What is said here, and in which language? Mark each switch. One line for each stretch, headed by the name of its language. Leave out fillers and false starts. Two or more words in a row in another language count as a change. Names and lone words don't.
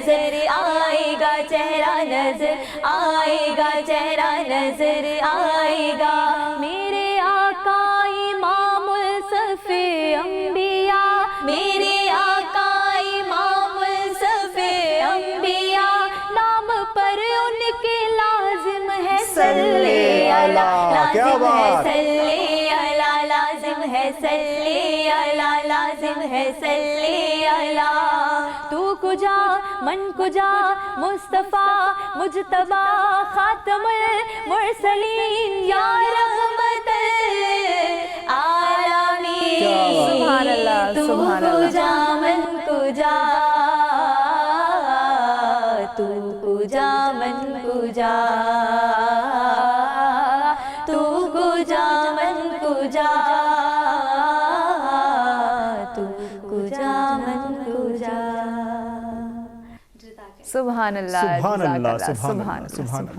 Urdu: چہرہ نظر آئے گا چہرہ نظر آئے گا چہرہ نظر آئے گا میرے آقا
Arabic: امام الصف انبیاء
Urdu: میرے آقا
Arabic: امام الصف انبیاء
Urdu: نام پر ان کے لازم ہے
Arabic: صلی اللہ
Urdu: کیا لازم ہے بات۔
Arabic: صلی اللہ
Urdu: لازم ہے
Arabic: صلی اللہ
Urdu: لازم ہے
Arabic: صلی اللہ
Persian: تو کجا من کجا
Arabic: مصطفیٰ مجتبی خاتم المرسلین یا رحمت العالمین سبحان اللہ، تو سبحان اللہ۔
Persian: کجا من کجا تو کجا من کجا تو کجا من کجا تو کجا من کجا
Arabic: سبحان اللہ سبحان جزاک اللہ اللہ، سبحان سبحان اللہ سبحان اللہ